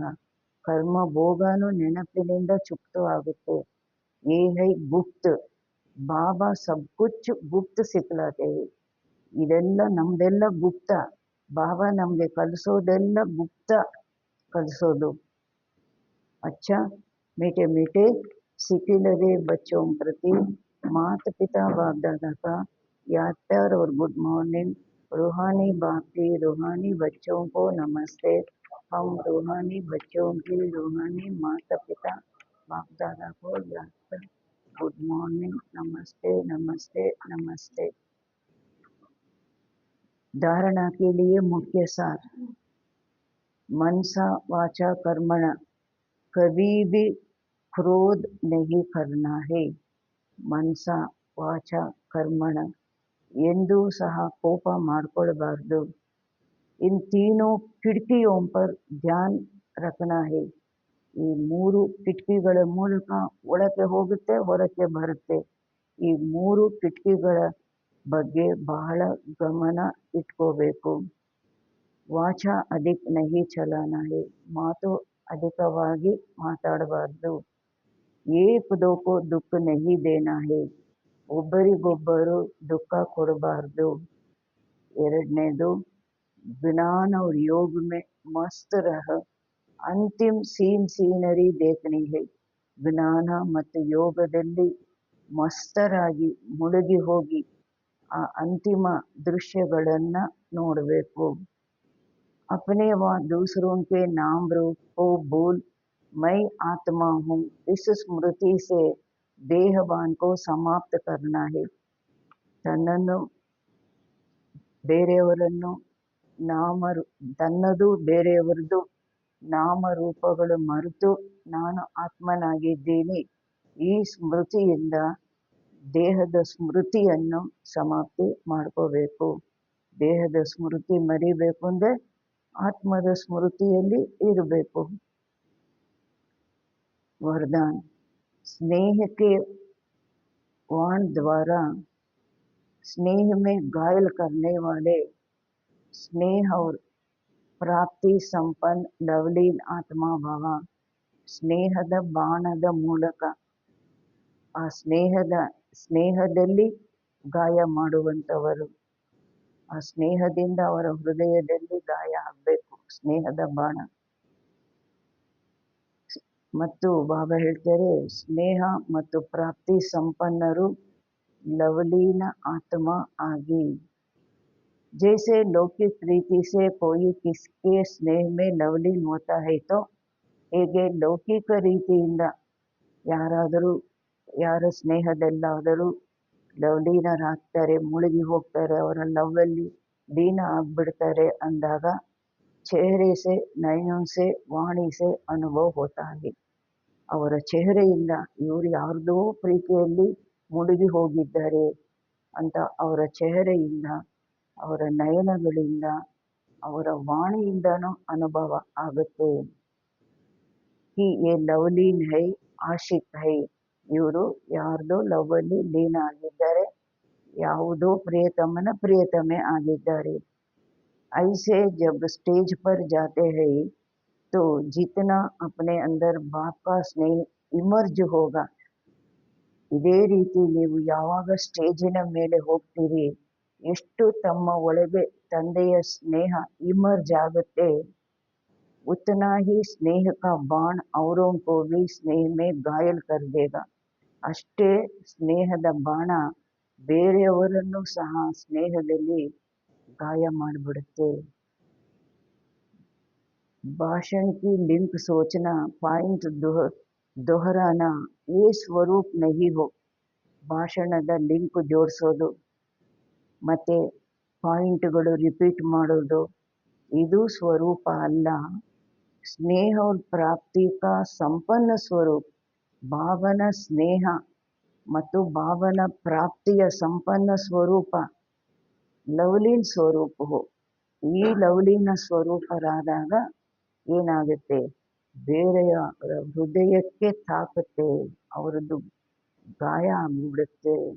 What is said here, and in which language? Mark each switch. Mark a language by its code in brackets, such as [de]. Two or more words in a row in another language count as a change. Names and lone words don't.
[kn] ಕರ್ಮ ಭೋಗನೂ ನೆನಪಿನಿಂದ ಚುಕ್ತು ಆಗುತ್ತೆ. [hi] ये है गुप्त. बाबा सब कुछ गुप्त सिखलाते. [kn] ಇದೆಲ್ಲ ನಮ್ದೆಲ್ಲ ಗುಪ್ತ. ಬಾಬಾ ನಮಗೆ ಕಲಿಸೋದೆಲ್ಲ ಗುಪ್ತ ಕಲಿಸೋದು. [hi] अच्छा मीठे मीठे सिकिलरे बच्चों प्रति माता पिता बाप दादा का याद प्यार और [en] good morning. [hi] रूहानी बाप की रूहानी बच्चों को नमस्ते. हम रूहानी बच्चों की रूहानी माता पिता बाप दादा को याद प्यार [en] good morning. [hi] नमस्ते नमस्ते नमस्ते. धारणा के लिए मुख्य सार. मनसा वाचा कर्मणा कभी भी क्रोध नहीं करना है. [kn] ಮನಸ ವಾಚ ಕರ್ಮಣ ಎಂದೂ ಸಹ ಕೋಪ ಮಾಡ್ಕೊಳ್ಬಾರ್ದು. [hi] इन तीनों खिड़कियों पर ध्यान रखना है. [kn] ಈ ಮೂರು ಕಿಟಕಿಗಳ ಮೂಲಕ ಒಳಗೆ ಹೋಗುತ್ತೆ, ಹೊರಕ್ಕೆ ಬರುತ್ತೆ. ಈ ಮೂರು ಕಿಟಕಿಗಳ ಬಗ್ಗೆ ಬಹಳ ಗಮನ ಇಟ್ಕೋಬೇಕು. [hi] वाचा अधिक नहीं चलाना है. [kn] ಮಾತು ಅಧಿಕವಾಗಿ ಮಾತಾಡಬಾರ್ದು. [hi] एक दो को दुःख नहीं देना है. [kn] ಒಬ್ಬರಿಗೊಬ್ಬರು ದುಃಖ ಕೊಡಬಾರ್ದು. [hi] ಎರಡನೇದು ज्ञान और योग में मस्त रह. अंतिम सीनरी देखनी है. [kn] ಜ್ಞಾನ ಮತ್ತು ಯೋಗದಲ್ಲಿ ಮಸ್ತರಾಗಿ ಮುಳುಗಿ ಹೋಗಿ ಆ ಅಂತಿಮ ದೃಶ್ಯಗಳನ್ನು ನೋಡಬೇಕು. [hi] अपने व दूसरों के नाम रूप को भूल मैं आत्मा हूँ इस स्मृति से देहभान को समाप्त करना है. [kn] ತನ್ನನ್ನು ಬೇರೆಯವರನ್ನು ತನ್ನದು ಬೇರೆಯವರದು ನಾಮರೂಪಗಳು ಮರೆತು ನಾನು ಆತ್ಮನಾಗಿದ್ದೀನಿ, ಈ ಸ್ಮೃತಿಯಿಂದ ದೇಹದ ಸ್ಮೃತಿಯನ್ನು ಸಮಾಪ್ತಿ ಮಾಡ್ಕೋಬೇಕು. ದೇಹದ ಸ್ಮೃತಿ ಮರಿಬೇಕು ಅಂದರೆ ಆತ್ಮದ ಸ್ಮೃತಿಯಲ್ಲಿ ಇರಬೇಕು. [hi] वरदान. स्नेह के वाण द्वारा स्नेह में घायल करने वाले स्नेह और प्राप्ति संपन्न लवलीन आत्मा भव. [kn] ಸ್ನೇಹದ ಬಾಣದ ಮೂಲಕ ಆ ಸ್ನೇಹದಲ್ಲಿ ಗಾಯ ಮಾಡುವಂಥವರು, ಆ ಸ್ನೇಹದಿಂದ ಅವರ ಹೃದಯದಲ್ಲಿ ಗಾಯ ಆಗಬೇಕು, ಸ್ನೇಹದ ಬಾಣ. ಮತ್ತು ಬಾಬಾ ಹೇಳ್ತಾರೆ, ಸ್ನೇಹ ಮತ್ತು ಪ್ರಾಪ್ತಿ ಸಂಪನ್ನರು ಲವಲೀನ ಆತ್ಮ ಆಗಿ. [hi] जैसे लौकिक प्रीति से कोई किसके स्नेह में लवलीन होता है तो [kn] ಹೇಗೆ ಲೌಕಿಕ ರೀತಿಯಿಂದ ಯಾರ ಸ್ನೇಹದಲ್ಲಾದರೂ ಲವ್ಲೀನರಾಗ್ತಾರೆ, ಮುಳುಗಿ ಹೋಗ್ತಾರೆ, ಅವರ ಲವ್ವಲ್ಲಿ ಲೀನ ಆಗ್ಬಿಡ್ತಾರೆ ಅಂದಾಗ [hi] चेहरे से नयनों से वाणी से अनुभव होता है. [kn] ಅವರ ಚೆಹರೆಯಿಂದ ಇವರು ಯಾರ್ದೋ ಪ್ರೀತಿಯಲ್ಲಿ ಮುಳುಗಿ ಹೋಗಿದ್ದಾರೆ ಅಂತ ಅವರ ಚೆಹರೆಯಿಂದ, ಅವರ ನಯನಗಳಿಂದ, ಅವರ ವಾಣಿಯಿಂದನೂ ಅನುಭವ ಆಗುತ್ತೆ. [hi] कि ये लवलीन है, आशिक है. [kn] ಇವರು ಯಾರ್ದೋ ಲವ್ವಲ್ಲಿ ಲೀನ ಆಗಿದ್ದಾರೆ, ಯಾವುದೋ ಪ್ರಿಯತಮನ ಪ್ರಿಯತಮೆ ಆಗಿದ್ದಾರೆ. [hi] ऐसे जब स्टेज पर जाते हैं तो जितना अपने अंदर बाप का स्नेह इमर्ज होगा, [kn] ಇದೇ ರೀತಿ ನೀವು ಯಾವಾಗ ಸ್ಟೇಜಿನ ಮೇಲೆ ಹೋಗ್ತೀರಿ, ಎಷ್ಟು ತಮ್ಮ ಒಳಗೆ ತಂದೆಯ ಸ್ನೇಹ ಇಮರ್ಜ್ ಆಗುತ್ತೆ, [hi] उतना ही स्नेह का बाण औरों को भी स्नेह में घायल कर देगा. [kn] ಅಷ್ಟೇ ಸ್ನೇಹದ ಬಾಣ ಬೇರೆಯವರನ್ನು ಸಹ ಸ್ನೇಹದಲ್ಲಿ ಗಾಯ ಮಾಡಿಬಿಡುತ್ತೆ. [hi] भाषण की लिंक सोचना, पॉइंट दोहराना, ये स्वरूप नहीं हो. [kn] ಭಾಷಣದ ಲಿಂಕ್ ಜೋಡಿಸೋದು ಮತ್ತು ಪಾಯಿಂಟ್ಗಳು ರಿಪೀಟ್ ಮಾಡೋದು ಇದು ಸ್ವರೂಪ ಅಲ್ಲ. [hi] स्नेह और प्राप्ति का संपन्न स्वरूप, [kn] ಭಾವನ ಸ್ನೇಹ ಮತ್ತು ಭಾವನ ಪ್ರಾಪ್ತಿಯ ಸಂಪನ್ನ ಸ್ವರೂಪ ಲವ್ಲೀನ್ ಸ್ವರೂಪವು. ಈ ಲವ್ಲೀನ ಸ್ವರೂಪರಾದಾಗ ಏನಾಗುತ್ತೆ, ಬೇರೆಯ ಹೃದಯಕ್ಕೆ ತಾಕುತ್ತೆ, ಅವರದ್ದು ಗಾಯ ಆಗ್ಬಿಡುತ್ತೆ.